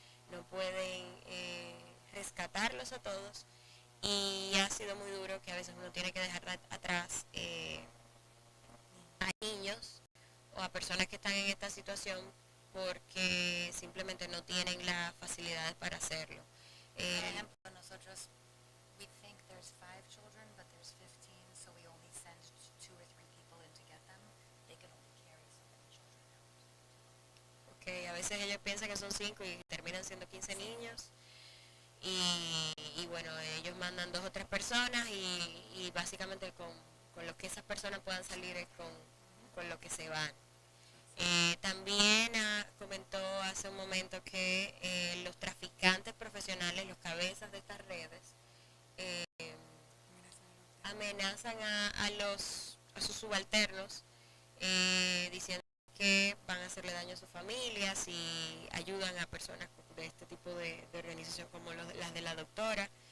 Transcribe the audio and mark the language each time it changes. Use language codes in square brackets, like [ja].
[es] No pueden rescatarlos a todos y ha sido muy duro que a veces uno tiene que dejar atrás a niños o a personas que están en esta situación porque simplemente no tienen las facilidades para hacerlo. Por ejemplo, nosotros, [en] we think there's 5 children, but there's 15, so we only send 2 or 3 people in to get them. They can only carry so many children out. [es] Okay, a veces ellos piensan que son 5 y terminan siendo 15 niños. Y bueno, ellos mandan 2 o 3 personas y básicamente con lo que esas personas puedan salir es con lo que se van. También comentó hace un momento que los traficantes profesionales, los cabezas de estas redes, amenazan a sus subalternos diciendo que van a hacerle daño a sus familias y ayudan a personas de este tipo de organización como las de la doctora.